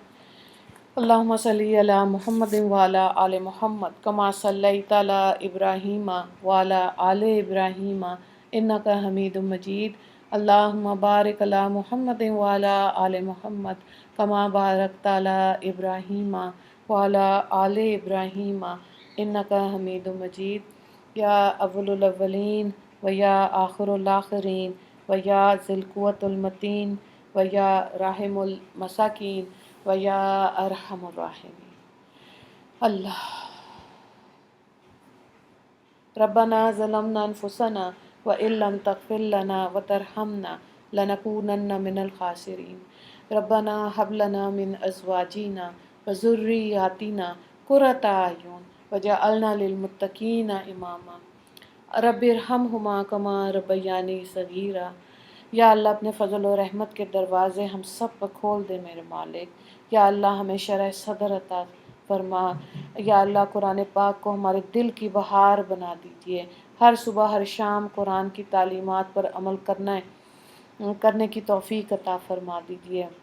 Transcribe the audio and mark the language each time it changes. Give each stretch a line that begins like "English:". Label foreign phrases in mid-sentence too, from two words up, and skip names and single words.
Arabic: اللہم صلی علی محمد وعلی آل محمد کما صلیت علی ابراہیم وعلی آل ابراہیم انک حمید مجید۔ اللہم بارک علی محمد وعلی آل محمد کما بارکت علی ابراہیم وعلی آل ابراہیم انک حمید مجید۔ یا اول الاولین و یا آخر الآخرین و یا ذی القوة المتین و یا راحم المساکین و یا ارحم الراحمین۔ اللہ ربنا ظلمنا انفسنا وان لم تغفر لنا وترحمنا لنکونن من الخاسرین۔ ربنا هب لنا من ازواجنا وذریاتنا قرۃ اعین وجعلنا للمتقین اماما۔ رب ارحمہما کما ربیانی صغیرا۔
Urdu: یا اللہ اپنے فضل و رحمت کے دروازے ہم سب پر کھول دے میرے مالک۔ یا اللہ ہمیں شرح صدر عطا فرما۔ یا اللہ قرآن پاک کو ہمارے دل کی بہار بنا دیجیے، ہر صبح ہر شام قرآن کی تعلیمات پر عمل کرنے کی توفیق عطا فرما دیجیے۔